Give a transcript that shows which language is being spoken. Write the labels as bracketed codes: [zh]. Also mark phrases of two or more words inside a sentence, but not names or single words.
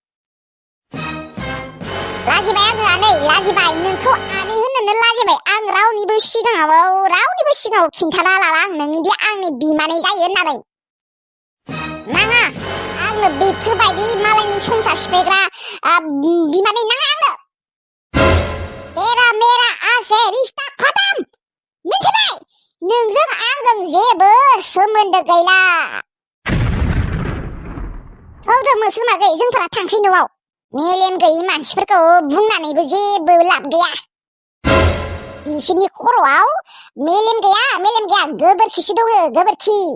[brx] लाजिबाय आङो आनै लाजिबाय नोंखौ आनै होननोनो लाजिबाय आं रावनिबो सिगाङाव खिन्थाना लाला आं नोंदि आंनि बिमानै जायो होननानै नाङा आंनो बेफोरबायदि मालायनि संसार सिफायग्रा बिमानै नाङा आंनो [hi] तेरा मेरा आज से रिश्ता खत्म [brx] मिथिबाय नोंजों आंजों जेबो सोमोन्दो गैला हौदो मोसोमागै जोंफोरा थांसै न'आव मेलेम गैयि मानसिफोरखौ बुंनानैबो जेबो लाब गैया बिसोरनि खर'आव मेलेम गैया गोबोरखिसो दङ गोबोरखि